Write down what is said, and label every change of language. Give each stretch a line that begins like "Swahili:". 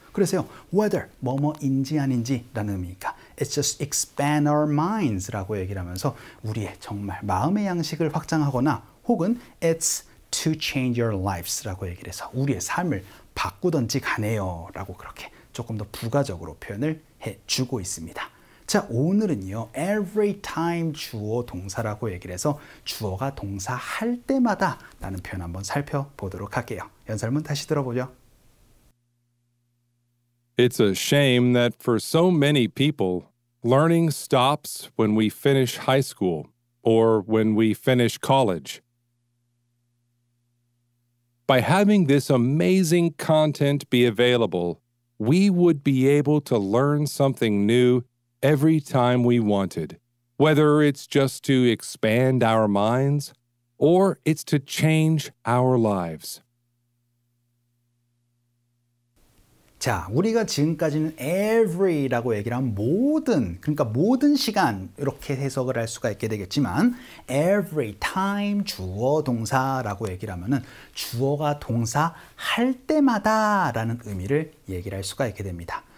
Korean: 그래서요, whether 뭐뭐인지 아닌지 라는 의미니까
English: it's just expand our minds
Korean: 라고 얘기를 하면서 우리의 정말 마음의 양식을 확장하거나 혹은
English: it's to change your lives
Korean: 라고 얘기를 해서 우리의 삶을 바꾸던지 가네요 라고 그렇게 조금 더 부가적으로 표현을 해주고 있습니다. 자, 오늘은요, every time 주어 동사라고 얘기를 해서 주어가 동사 할 때마다 라는 표현 한번 살펴보도록 할게요. 연설문 다시 들어보죠.
English: It's a shame that for so many people, learning stops when we finish high school or when we finish college. By having this amazing content be available, we would be able to learn something new every time we wanted, whether it's just to expand our minds or it's to change our lives.
Korean: 자, 우리가 지금까지는 every라고 얘기를 하면 모든, 그러니까 모든 시간 이렇게 해석을 할 수가 있게 되겠지만 every time 주어 동사라고 얘기를 하면은 주어가 동사 할 때마다 라는 의미를 얘기를 할 수가 있게 됩니다.